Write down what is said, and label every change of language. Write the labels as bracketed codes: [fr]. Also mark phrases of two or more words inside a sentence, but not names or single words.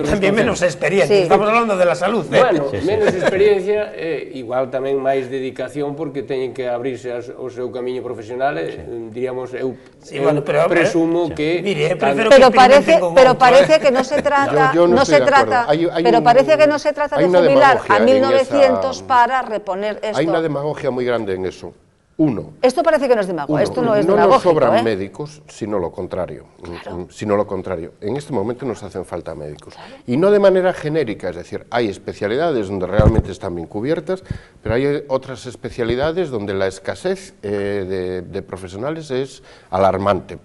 [gl] Tamén menos experiencia, [es] estamos hablando de la salud. [gl] Bueno, menos experiencia, igual tamén máis dedicación, porque teñen que abrirse ao seu camiño profesional, diríamos, eu presumo que... Pero parece que non se trata... [es] Pero parece que non se trata de jubilar a 1.900 para reponer esto. Hay una demagogia muy grande en eso. Uno. Esto parece que no es demagogia, esto no es demagógico. No nos sobran médicos, sino lo contrario. Sino lo contrario. En este momento nos hacen falta médicos. Y no de manera genérica, es decir, hay especialidades donde realmente están bien cubiertas, pero hay otras especialidades donde la escasez de profesionales es alarmante.